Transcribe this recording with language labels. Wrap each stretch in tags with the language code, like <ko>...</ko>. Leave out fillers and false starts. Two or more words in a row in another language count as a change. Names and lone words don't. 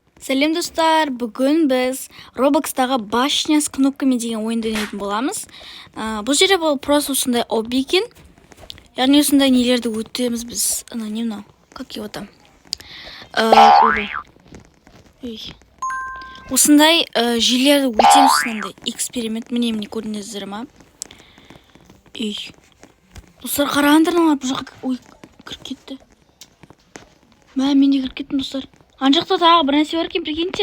<kk>Сәлем достар, бүгін біз Roblox'тағы</kk> <ru>башня с кнопками</ru> <kk>деген ойынды ойнайтын боламыз. Бұл жерде бұл просто осындай обби екен. Яғни осындай нелерді өтеміз біз. Не мынау?</kk> <ru>Как его там?</ru> <kk>Осындай жерлерді өтеміз, осындай эксперимент. Міне көрдіңіздер ма? Достар, қарағандар бұл жаққа кіріп кетті. Мен де кіріп кеттім, достар. Ана жақта тағы бір нәрсе бар екен, прикиньте.</kk>